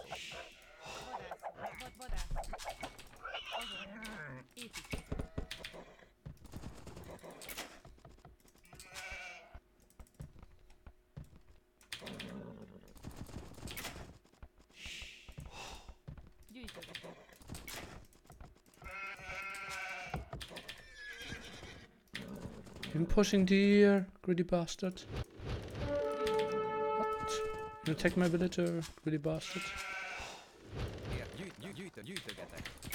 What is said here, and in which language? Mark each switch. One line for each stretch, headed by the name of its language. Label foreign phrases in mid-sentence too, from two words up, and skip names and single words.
Hungarian: Vadászok. Azon. Építkezek. Gyűjtögetek.
English: Been pushing deer, greedy bastard. What? You attack my villager, greedy bastard.
Hungarian: Gyűjtögetek.